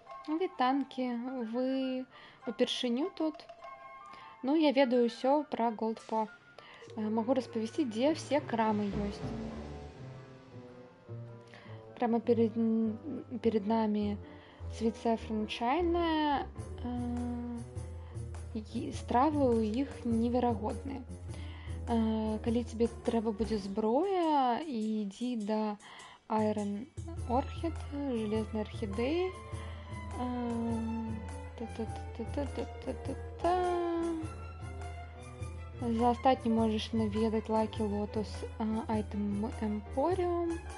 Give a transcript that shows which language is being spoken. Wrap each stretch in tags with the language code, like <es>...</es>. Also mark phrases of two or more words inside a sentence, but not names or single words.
<be>Вітанкі, вы упершыню тут? Ну, я ведаю ўсё пра Голдпо. Магу распавесці, дзе все крамы ёсць.</be> <ru>Прямо перед нами Sweet Saffron China.</ru> <be>Стравы ў іх неверагодныя. Калі тебе трэба будзе зброя, ідзі да Iron Orchid,</be> <ru>железной орхидеи.</ru> <be>За астатнім можаш наведаць Lucky Lotus Item Emporium.</be>